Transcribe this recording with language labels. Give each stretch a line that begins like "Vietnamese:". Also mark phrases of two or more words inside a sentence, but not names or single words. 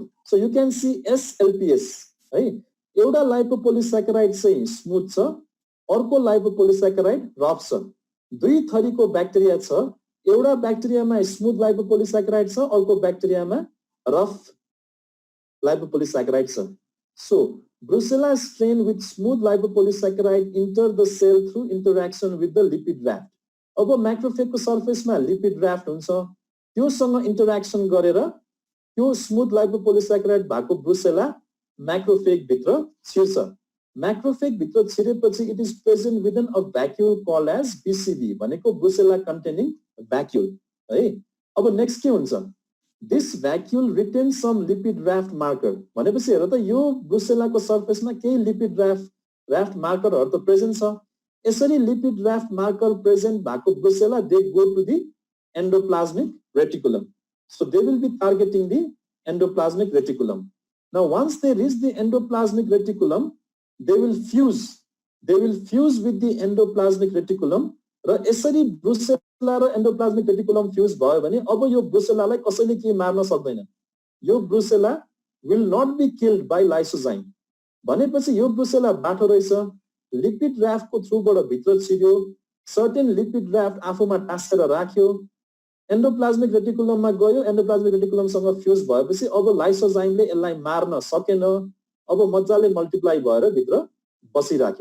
English: so you can see
Nepali: SLPS है, एउटा लाइपोपोलिसैकेराइड चाहिँ स्मुथ छ, अर्को लाइपोपोलिसैकेराइड रफ छ। दुई थरीको ब्याक्टेरिया छ, एउटा ब्याक्टेरियामा
English: smooth lipopolysaccharide
Nepali: छ, अर्को ब्याक्टेरियामा
English: rough lipopolysaccharide
Nepali: छ।
English: सो Brucella strain with smooth lipopolysaccharide enter the cell through interaction with the lipid raft.
Nepali: अब मैक्रोफेज को सर्फेसमा
English: lipid raft
Nepali: हुन्छ, त्योसँग इन्टरेक्सन गरेर त्यो
English: smooth lipopolysaccharide
Nepali: भएको ब्रुसेला मैक्रोफेज भित्र छिर्छ। मैक्रोफेज भित्र छिरेपछि
English: it is present within a vacuole called as BCV भनेको Brucella containing vacuole है।
Nepali: अब नेक्स्ट के हुन्छ,
English: this vacuole retain some lipid raft marker
Nepali: भनेपछि हेर त यो ब्रुसेलाको सर्फेसमा केही
English: lipid raft
Nepali: मार्करहरु त प्रेजेन्ट छ।
English: यसरी lipid raft marker present भएको ब्रुसेला they go to the endoplasmic reticulum. so they will be targeting the endoplasmic reticulum. now once they reach the endoplasmic reticulum they will fuse with the endoplasmic reticulum
Nepali: र यसरी ब्रुसेला र
English: endoplasmic reticulum
Nepali: फ्यूज भयो भने अब यो ब्रुसेलालाई कसैले के मार्न सक्दैन। यो ब्रुसेला
English: will not be killed by lysozyme
Nepali: भनेपछि यो ब्रुसेला बाठो रहेछ, लिपिड राफ्टको थ्रुबाट भित्र छिर्यो,
English: certain lipid raft
Nepali: आफूमा टाँसेर राख्यो, एन्डोप्लाज्मिक रेटिकुलममा गयो, एन्डोप्लाज्मिक रेटिकुलमसँग फ्यूज भएपछि अब लाइसोजाइमले यसलाई मार्न सकेन, अब मजाले मल्टिप्लाई भएर भित्र बसिराख्यो।